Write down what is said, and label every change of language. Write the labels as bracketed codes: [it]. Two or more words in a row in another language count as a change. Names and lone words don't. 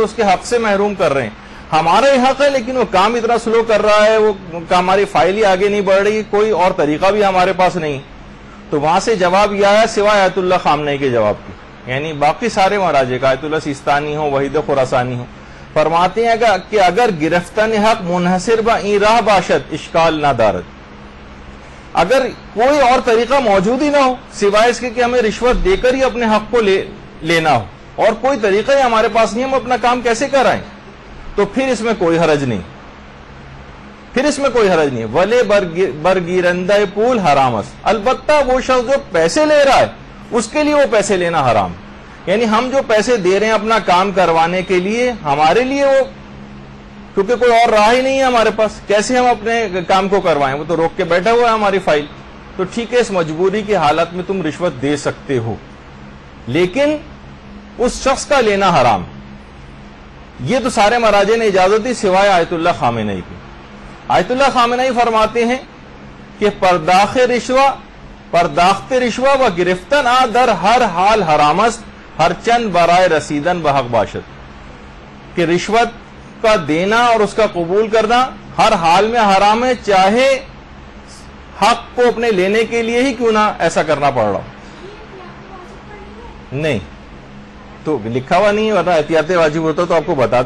[ur] اس کے حق سے محروم کر رہے ہیں، ہمارا ہی حق ہے لیکن وہ کام اتنا سلو کر رہا ہے، وہ ہماری فائل ہی آگے نہیں بڑھ رہی، کوئی اور طریقہ بھی ہمارے پاس نہیں، تو وہاں سے جواب یہ آیا سوائے آیت اللہ خامنئی کے جواب کی، یعنی باقی سارے مراجع کا، آیت اللہ سیستانی ہو، وحید خراسانی ہو، فرماتے ہیں کہ [fa] اگر گرفتن حق منحصر با این راہ باشد اشکال نہ دارد، [ur] اگر کوئی اور طریقہ موجود ہی نہ ہو سوائے اس کے کہ ہمیں رشوت دے کر ہی اپنے حق کو لینا ہو، اور کوئی طریقہ ہی ہمارے پاس نہیں، ہم اپنا کام کیسے کرائیں، تو پھر اس میں کوئی حرج نہیں، پھر اس میں کوئی حرج نہیں، [fa] ولے برگیرندہ پول حرام است، [ur] البتہ وہ شخص جو پیسے لے رہا ہے اس کے لیے وہ پیسے لینا حرام، یعنی ہم جو پیسے دے رہے ہیں اپنا کام کروانے کے لیے، ہمارے لیے وہ، کیونکہ کوئی اور راہ ہی نہیں ہے ہمارے پاس، کیسے ہم اپنے کام کو کروائیں، وہ تو روک کے بیٹھا ہوا ہے ہماری فائل، تو ٹھیک ہے اس مجبوری کی حالت میں تم رشوت دے سکتے ہو، لیکن اس شخص کا لینا حرام۔ یہ تو سارے مراجع نے اجازت دی سوائے آیت اللہ خامنئی کی۔ آیت اللہ خامنئی فرماتے ہیں کہ [fa] پرداخت رشوہ و گرفتن در ہر حال حرام است، ہر چند برائے رسیدن بحق باشد، [ur] کہ رشوت کا دینا اور اس کا قبول کرنا ہر حال میں حرام ہے، چاہے حق کو اپنے لینے کے لیے ہی کیوں نہ ایسا کرنا پڑ رہا نہیں، تو لکھا ہوا نہیں، ورنہ احتیاط واجب ہوتا تو آپ کو بتاتے۔